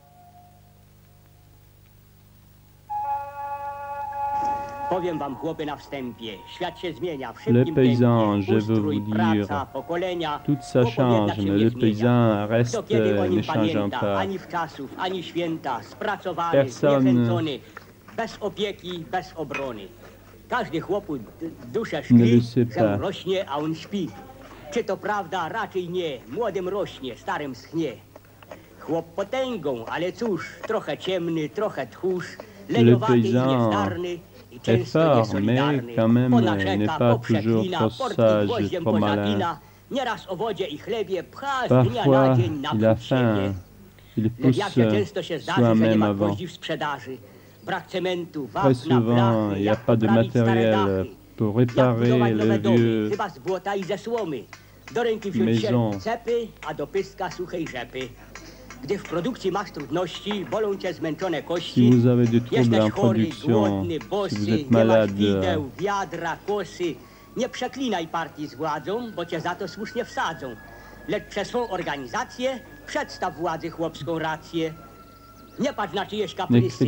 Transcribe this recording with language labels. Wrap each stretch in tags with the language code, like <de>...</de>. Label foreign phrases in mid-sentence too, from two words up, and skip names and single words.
<fr>Le paysan, je veux vous dire, tout ça change, mais le paysan reste ne changeant pas. Personne ne le sait pas.</fr> <pl>Czy to prawda? Raczej nie. Młodym rośnie, starym schnie. Chłop potęgą, ale cóż, trochę ciemny, trochę tchórz, leniowaty i niezdarny i często niesolidarny. Po narzeka, poprze klina, portki gwoździem pozagina, nieraz o wodzie i chlebie pcha z dnia na dzień naprzód siebie. Lewiacie często się zdarzy, że nie ma gwoździ w sprzedaży.</pl> <fr>Très souvent, il n'y a pas de matériel pour réparer les vieux maisons. Si vous avez des troubles en production, si vous êtes malade,</fr> <pl>nie przeklinaj partii z władzą, bo cię za to słusznie wsadzą. Lecz przez swą organizację przedstaw władzy chłopską rację. Nie patrz na czyjeś ne kaprysy,</pl>